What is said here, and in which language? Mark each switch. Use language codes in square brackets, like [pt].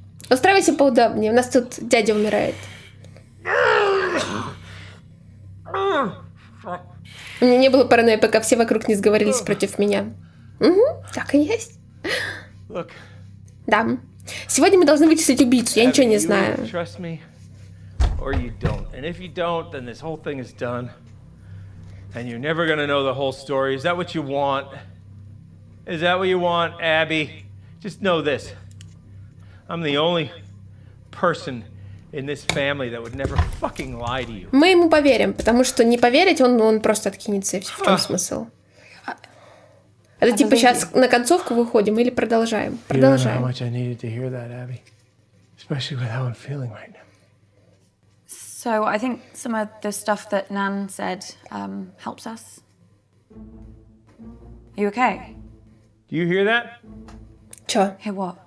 [ru] Устраивайся поудобнее, у нас тут дядя умирает. У меня не было паранойи, пока все вокруг не сговорились против меня. Угу, так и есть. [en] Look. [ru] Да. Сегодня мы должны вычислить убийцу, я ничего не знаю. [en] Trust me, or you don't. And if you don't, then this whole thing is done. And you're never gonna know the whole story. Is that what you want? Is that what you want, Abby? Just know this. I'm the only person in this family that would never fucking lie to you. [ru] Мы ему поверим, потому что не поверить, он просто откинется, и все. В чем смысл? Это типа сейчас на концовку выходим или продолжаем? Продолжаем. [en] You know how much I needed to hear that, Abby. Especially with how I'm feeling right now. So I think some of the stuff that Nan said helps us. Are you okay? Do you hear that? [ru] Чё? [en] Hear what?